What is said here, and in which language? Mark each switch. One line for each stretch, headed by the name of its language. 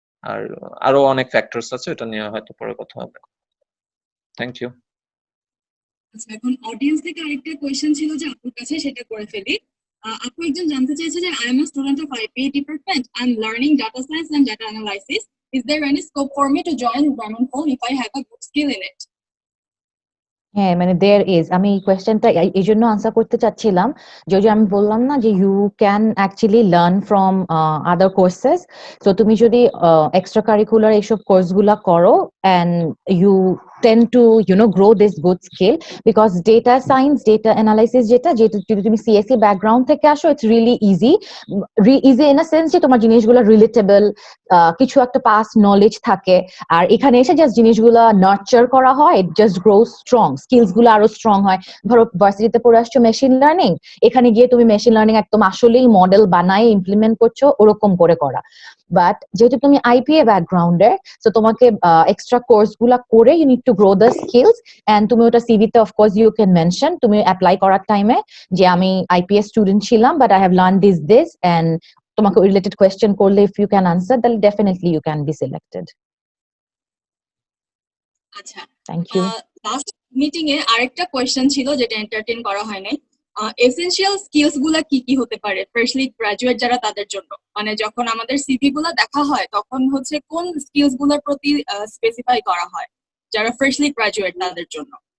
Bangla: আর আরো অনেক ফ্যাক্টরস আছে, এটা নিয়ে হয়তো পরে কথা হবে।
English: Thank you.
Bangla: আচ্ছা, এখন অডিয়েন্স থেকে আরেকটা কোয়েশ্চেন ছিল যে আপুর কাছে, সেটা করে ফেলি। আপু একজন জানতে চাইছে যে
English: I am a student of IPA department, I am learning data science and data analysis. Is there any scope for me to join Grameenphone if I have a good skill in it?
Bangla: হ্যাঁ, মানে
English: there is,
Bangla: আমি এই কোয়েশ্চেনটা এই জন্য answer করতে চাচ্ছিলাম যে ওই যে আমি বললাম না যে
English: You can actually learn from other courses.
Bangla: তো তুমি যদি এক্সট্রা কারিকুলার এইসব কোর্সগুলা করো
English: and you tend to grow this good skill, because data science, data analysis
Bangla: যেটা যদি তুমি সিএসসি ব্যাকগ্রাউন্ড থেকে আসো,
English: it's really easy in a sense
Bangla: যে তোমার জিনিসগুলো রিলেটেবল, কিছু একটা পাস্ট নলেজ থাকে। আর এখানে এসে জাস্ট জিনিসগুলো নার্চার করা হয়,
English: it just grow strong,
Bangla: skills গুলো আরো স্ট্রং হয়। ধরো ভার্সিটিতে পড়ে আসছো মেশিন লার্নিং, এখানে গিয়ে তুমি মেশিন লার্নিং একদম আসলেই মডেল বানায় ইমপ্লিমেন্ট করছো, ওরকম করে করা। বাট যেহেতু তুমি আইপিএ ব্যাকগ্রাউন্ডে, তো তোমাকে এক্সট্রা কোর্স গুলা করে
English: you need to to grow the skills, and
Bangla: তুমি ওটা সিভিতে
English: of course you can mention
Bangla: তুমি অ্যাপ্লাই করার টাইমে যে আমি IPS স্টুডেন্ট ছিলাম
English: but I have learned this and
Bangla: তোমাকে রিলেটেড কোয়েশ্চেন করলে
English: if you can answer then definitely you can be selected.
Bangla: আচ্ছা,
English: Thank you.
Bangla: লাস্ট মিটিং এ আরেকটা কোয়েশ্চেন ছিল যেটা এন্টারটেইন করা হয় নাই। এসেনশিয়াল স্কিলস গুলা কি কি হতে পারে ফ্রেশলি গ্রাজুয়েট যারা তাদের জন্য, মানে যখন আমাদের সিভি গুলা দেখা হয় তখন হচ্ছে কোন স্কিলস গুলোর প্রতি স্পেসিফাই করা হয় যারা ফ্রেশলি গ্রাজুয়েট তাদের জন্য?